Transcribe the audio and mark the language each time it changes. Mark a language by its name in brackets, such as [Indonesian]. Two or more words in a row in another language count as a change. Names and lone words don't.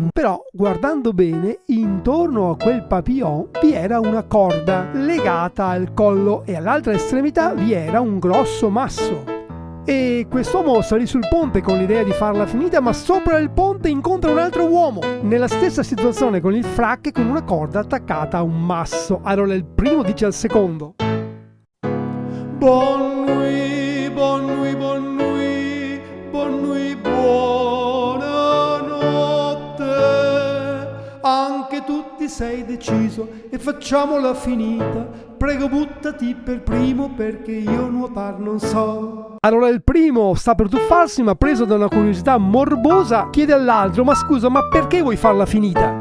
[Italian] Però, guardando bene, intorno a quel papillon vi era una corda legata al collo e all'altra estremità vi era un grosso masso. E quest'uomo salì sul ponte con l'idea di farla finita, ma sopra il ponte incontra un altro uomo, nella stessa situazione con il frac e con una corda attaccata a un masso. Allora il primo dice al secondo: [French] Bonne nuit, bonne nuit, bonne nuit, bonne nuit, [Italian] buonanotte. Anche tu ti sei deciso e facciamola finita. Prego, buttati per primo perché io nuotar non so. Allora il primo sta per tuffarsi, ma preso da una curiosità morbosa chiede all'altro: ma scusa, ma perché vuoi farla finita?